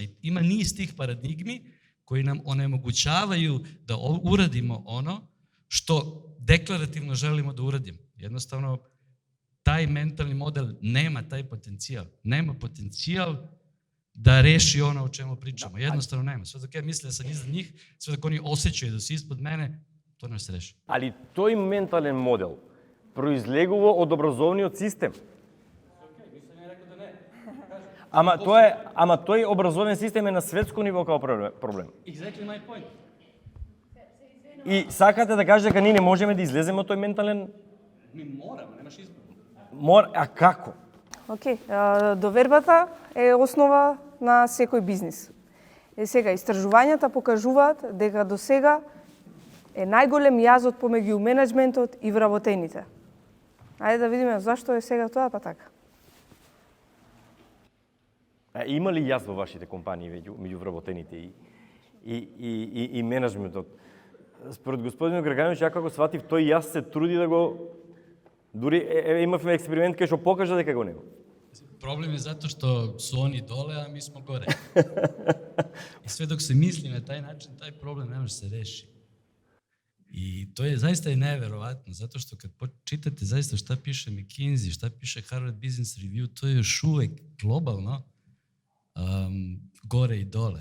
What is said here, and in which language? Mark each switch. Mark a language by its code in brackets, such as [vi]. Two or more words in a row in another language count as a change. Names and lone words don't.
[sr] I ima niz tih paradigmi koji nam onemogućavaju da uradimo ono što deklarativno želimo da uradimo. Jednostavno, taj mentalni model nema taj potencijal. Nema potencijal da reši ono o čemu pričamo. Jednostavno nema. Sve dok ja mislim da sam iznad njih, sve dok oni osjećaju da su ispod mene, to ne se reši. [mk] Ali тој ментален модел произлегува од образовниот систем. Ама тој образовен систем е на светско ниво како проблем. [en] Exactly my point. [mk] И сакате да кажете дека ние не можеме да излеземе од тој ментален... [sr] Mi moramo, nemaš izbor. [mk] А како? Океј, довербата е основа на секој бизнис. Сега, истражувањата покажуваат дека до сега е најголем јазот помеѓу менеджментот и вработените. Ајде да видиме зашто е сега тоа па така. Има ли јаз во вашите компании меѓу вработените и менеджментот? Според господин Грагановиќ, ја како сватив, тој јаз се труди да го... Дури имавме експеримент кај што покажа дека го нема. [sr] Problem je zato što su oni dole, a mi smo gore. I sve dok se misli na taj način, taj problem ne može se rešiti. I to je zaista neverovatno, zato što kad čitate zaista šta piše McKinsey, šta piše Harvard Business Review, to je još uvek globalno gore i dole.